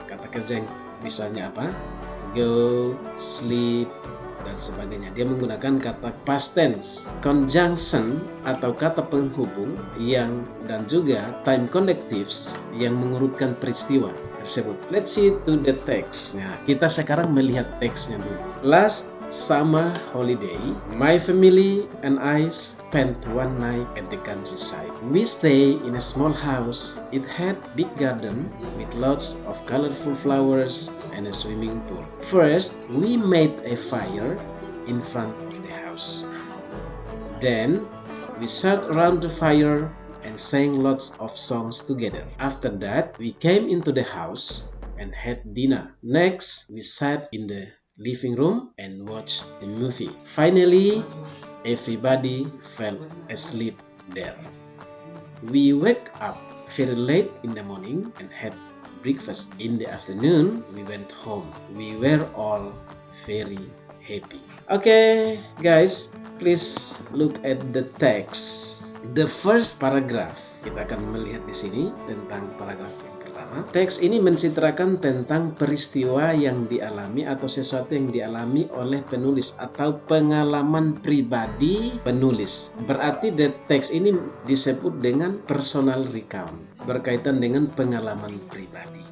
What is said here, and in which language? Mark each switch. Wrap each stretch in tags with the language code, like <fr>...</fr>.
<id>Kata kerja yang misalnya apa? Go, sleep, dan sebagainya. Dia menggunakan kata past tense. Conjunction atau kata penghubung yang dan juga time connectives yang mengurutkan peristiwa tersebut.</id> <en>Let's see to the text.</en> <id>Nah, kita sekarang melihat teksnya dulu.</id> <en>Last summer holiday, my family and I spent one night at the countryside. We stay in a small house. It had big garden with lots of colorful flowers and a swimming pool. First, we made a fire in front of the house. Then, we sat around the fire and sang lots of songs together. After that, we came into the house and had dinner. Next, we sat in the living room and watched a movie. Finally, everybody fell asleep there. We woke up very late in the morning and had breakfast. In the afternoon, we went home. We were all very happy. Okay, guys, please look at the text. The first paragraph.</en> <id>Kita akan melihat di sini tentang paragraf yang pertama. Teks ini menceritakan tentang peristiwa yang dialami atau sesuatu yang dialami oleh penulis atau pengalaman pribadi penulis. Berarti the teks ini disebut dengan personal recount, berkaitan dengan pengalaman pribadi.</id>